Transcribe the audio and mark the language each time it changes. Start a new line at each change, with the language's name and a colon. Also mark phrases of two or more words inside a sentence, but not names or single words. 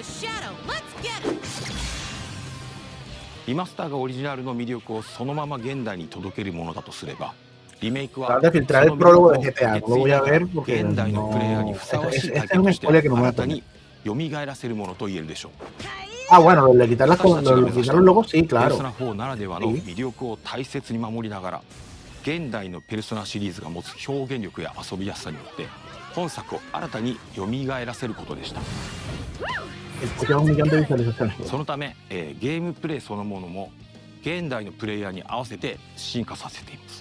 Japanese: リマスターがオリジナルの魅力をそのまま現代に届けるものだとすれば、リメイクはその魅力を受け継ぎながら現代のプレイヤーにふさわしい体験として新たに蘇らせるものと言えるでしょう。
Spanish: Bueno, le quitar los logos, sí, claro.
Japanese: ペルソナ4ならではの魅力を大切に守りながら、現代のペルソナシリーズが持つ表現力や遊びやすさによって本作を新たに蘇らせることでした。そのため、ゲームプレイそのものも現代のプレイヤーに合わせて進化させています。